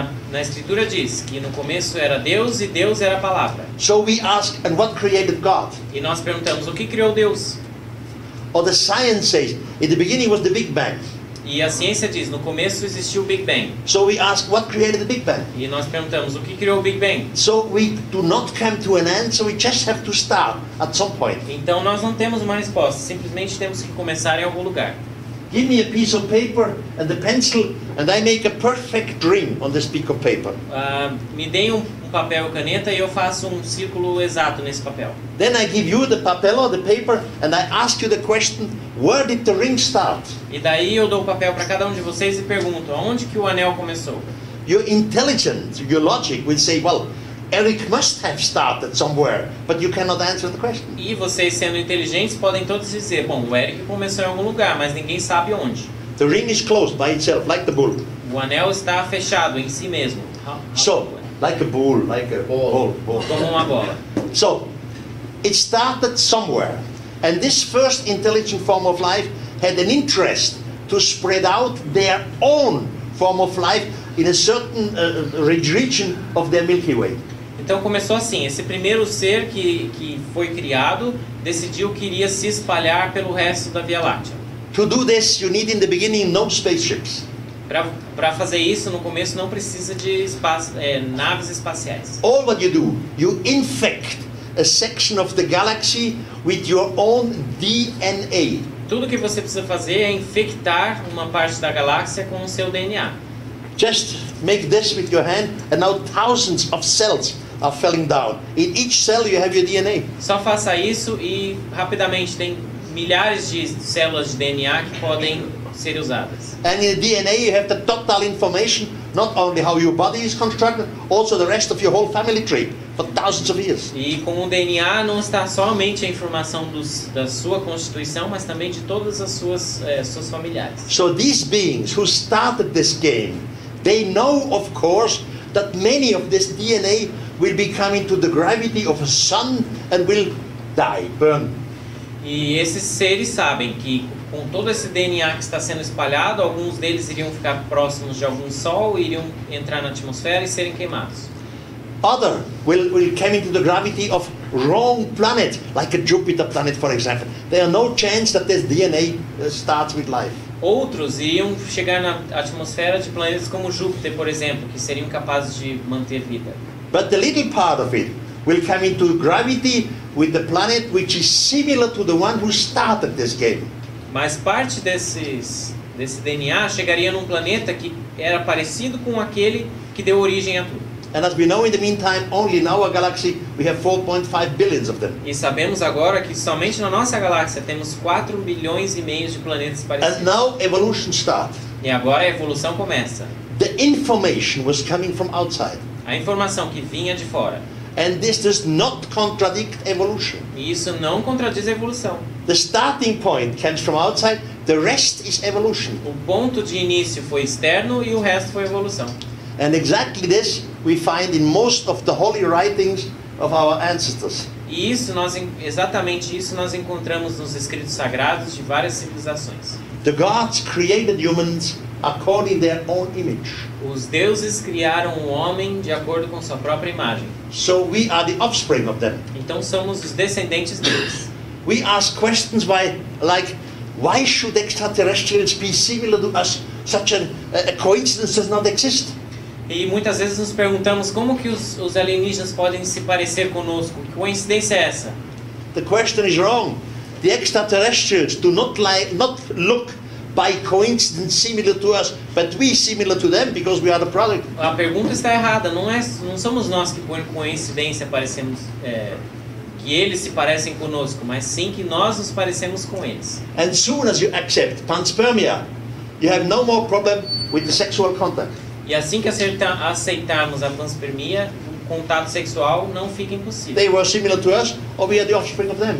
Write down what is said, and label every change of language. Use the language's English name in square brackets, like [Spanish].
[Portuguese] Na escritura diz que no começo era Deus e Deus era a palavra. [English] So we ask, and what created God? [Portuguese] E nós perguntamos, o que criou Deus? [English] Or the science says, in the beginning was the Big Bang. [Portuguese] E a ciência diz, no começo existiu o Big Bang. [English] So we ask, what created the Big Bang? [Portuguese] E nós perguntamos, o que criou o Big Bang? [English] So we do not come to an answer, we just have to start at some point. [Portuguese] Então nós não temos uma resposta, simplesmente temos que começar em algum lugar. [English] Give me a piece of paper and a pencil, and I make a perfect dream on this piece of paper. [Portuguese] Me deem um papel e caneta e eu faço um círculo exato nesse papel. [English] Then I give you the papel or the paper, and I ask you the question, where did the ring start? [Portuguese] E daí eu dou o papel para cada um de vocês e pergunto, aonde que o anel começou? [English] Your intelligence, your logic will say, well, Erich must have started somewhere, but you cannot answer the question. [Portuguese] E vocês, sendo inteligentes, podem todos dizer, bom, o Erich começou em algum lugar, mas ninguém sabe onde. [English] The ring is closed by itself, like the bull. [Portuguese] O anel está fechado em si mesmo. [English] So, like a bull, like a ball. [Portuguese] Como uma bola. [English] So, it started somewhere, and this first intelligent form of life had an interest to spread out their own form of life in a certain region of their Milky Way. [Portuguese] Então começou assim, esse primeiro ser que foi criado decidiu que iria se espalhar pelo resto da Via Láctea. [English] To do this, you need in the beginning no spaceships. [Portuguese] Para fazer isso, no começo não precisa de naves espaciais. [English] All what you do, you infect a section of the galaxy with your own DNA. [Portuguese] Tudo que você precisa fazer é infectar uma parte da galáxia com o seu DNA. [English] Just make this with your hand, and now thousands of cells are falling down. In each cell you have your DNA. [Portuguese] Só faça isso e rapidamente tem milhares de células de DNA que podem ser usadas. [English] And in the DNA you have the total information, not only how your body is constructed, also the rest of your whole family tree for thousands of years. [Portuguese] E com o DNA não está somente a informação da sua constituição, mas também de todas as suas familiares. [English] So these beings who started this game, they know, of course, that many of this DNA will be coming to the gravity of a sun and will die, burn. [Portuguese] E esses seres sabem que com todo esse DNA que está sendo espalhado, alguns deles iriam ficar próximos de algum sol, iriam entrar na atmosfera e serem queimados. [English] Other will come into the gravity of wrong planet, like a Jupiter planet, for example. There are no chance that this DNA starts with life. [Portuguese] Outros iriam chegar na atmosfera de planetas como Júpiter, por exemplo, que seriam capazes de manter vida. [English] But the little part of it will come into gravity with the planet which is similar to the one who started this game. [Portuguese] Mas parte desse DNA chegaria num planeta que era parecido com aquele que deu origem a tudo. [English] And as we know, in the meantime, only in our galaxy we have 4.5 billions of them. [Portuguese] E sabemos agora que somente na nossa galáxia temos 4 bilhões e meio de planetas parecidos. [English] And now evolution starts. [Portuguese] E agora a evolução começa. [English] The information was coming from outside. [Portuguese] A informação que vinha de fora. [English] And this does not contradict evolution. [Portuguese] E isso não contradiz a evolução. [English] The starting point comes from outside, the rest is evolution. [Portuguese] O ponto de início foi externo e o resto foi evolução. [English] And exactly this we find in most of the holy writings of our ancestors. [Portuguese] E exatamente isso nós encontramos nos escritos sagrados de várias civilizações. [English] The gods created humans according to their own image. [Portuguese] Os deuses criaram o homem de acordo com sua própria imagem. [English] So we are the offspring of them. [Portuguese] Então somos os descendentes deles. [English] We ask questions like, why should extraterrestrials be similar to us? Such a coincidence does not exist. [Portuguese] E muitas vezes nos perguntamos como que os alienígenas podem se parecer conosco. Que coincidência é essa? [English] The question is wrong. The extraterrestrials do not look by coincidence similar to us, but we similar to them because we are the product. [Portuguese] A pergunta está errada. Não somos nós que por coincidência parecemos que eles se parecem conosco, mas sim que nós nos parecemos com eles. [English] And soon as you accept panspermia, you have no more problem with the sexual contact. [Portuguese] E assim que aceitarmos a panspermia, o contato sexual não fica impossível. [English] They were similar to us, or we are the offspring of them.